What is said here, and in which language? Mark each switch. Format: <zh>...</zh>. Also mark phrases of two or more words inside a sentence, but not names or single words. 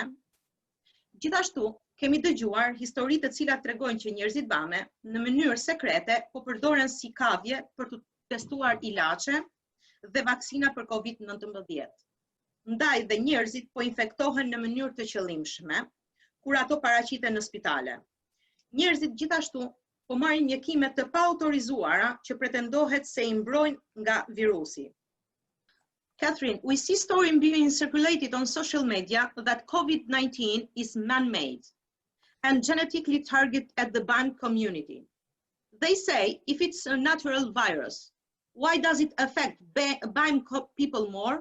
<sq>Gjithashtu, kemi dëgjuar histori të cilat tregojnë që njerëzit bame në mënyrë sekrete po përdoren si kavje për të testuar ilaçe dhe vaksina për COVID-19. Ndaj dhe njerëzit po infektohen në mënyrë të qëllimshme, kur ato paraqiten në spitale. Njerëzit gjithashtu po marrin mjekime të paautorizuara që pretendohet se I mbrojnë nga virusi.</sq> <en>Catherine, we see stories being circulated on social media that COVID-19 is man-made and genetically targeted at the BAM community. They say if it's a natural virus, why does it affect BAM people more?</en>